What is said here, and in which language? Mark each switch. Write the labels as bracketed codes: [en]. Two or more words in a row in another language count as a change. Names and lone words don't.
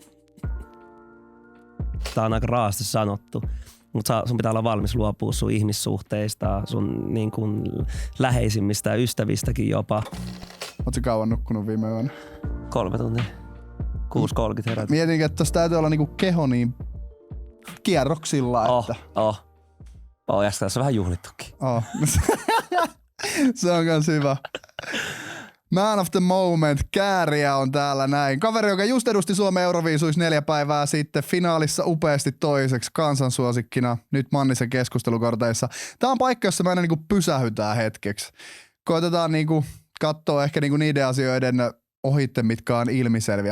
[fi] Tää on aika raasti sanottu, mutta sun pitää olla valmis luopua sun ihmissuhteista, sun niin kuin läheisimmistä ja ystävistäkin jopa. Ootko kauan nukkunut viime yönä? 3 tuntia. 6.30 herätä. Mietinkin, että tossa täytyy olla niinku keho niin kierroksilla, että... Ja tässä on vähän juhlittukin. Se on kans hyvä. [en] Man of the moment, [fi] Kääriä on täällä näin. Kaveri, joka just edusti Suomen Euroviisuissa 4 päivää sitten, finaalissa upeasti toiseksi kansansuosikkina, nyt Mannisen keskustelukorteissa. Tää on paikka, jossa me aina niinku pysähytään hetkeksi. Koitetaan niinku katsoa ehkä niinku niiden asioiden ohitte, mitkä on ilmiselviä.